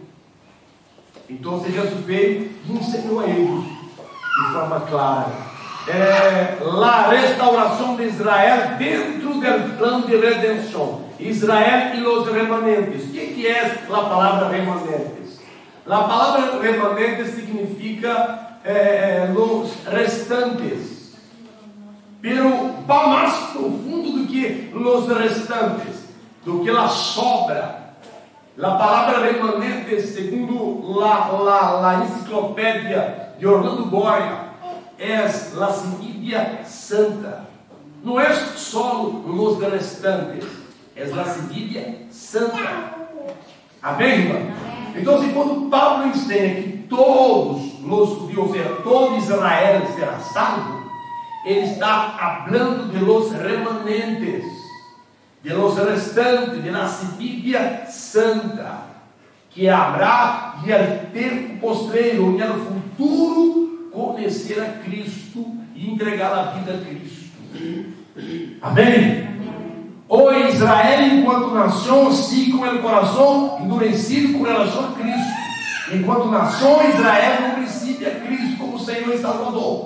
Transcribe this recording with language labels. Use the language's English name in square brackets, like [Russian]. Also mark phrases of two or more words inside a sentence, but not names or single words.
[Portuguese] Então Jesus veio e ensinou a eles de forma clara a restauração de Israel dentro do plano de redenção. Israel e os remanentes. O que é a palavra remanentes? A palavra remanentes significa os restantes. Pero va mais profundo do que os restantes, do que a sobra. A palavra remanente, segundo a enciclopédia de Orlando Boria, é a [Spanish] semilla santa. [Portuguese] Não é só os restantes, é a [Spanish] semilla santa. [Portuguese] Amém, irmão? Então, quando Paulo ensina que todos os judeus, ou seja, todo Israel será salvo, ele está falando [Spanish] de los remanentes, de los restantes, de la semilla santa, que habrá [Portuguese] e no tempo postreiro, e no futuro, conhecer a Cristo e entregar a vida a Cristo. Amém? O Israel, enquanto nação, sigue com o coração endurecido com relação a Cristo. Enquanto nação, Israel não recebe a Cristo como Senhor e Salvador.